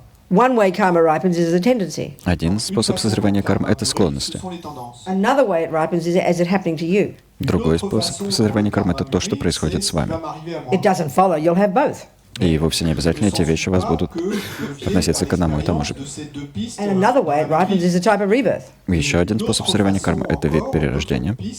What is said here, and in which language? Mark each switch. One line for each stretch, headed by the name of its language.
English: One way karma ripens is a tendency.
Russian: Один способ созревания кармы — это склонности.
English: Another way it ripens is as it happening to you.
Russian: Другой способ созревания кармы — это то, что происходит с вами.
English: It doesn't follow, you'll have both.
Russian: И вовсе не обязательно эти вещи у вас будут относиться к одному и тому же.
English: And another way it ripens is a type of rebirth.
Russian: Еще один способ созревания кармы — это вид перерождения.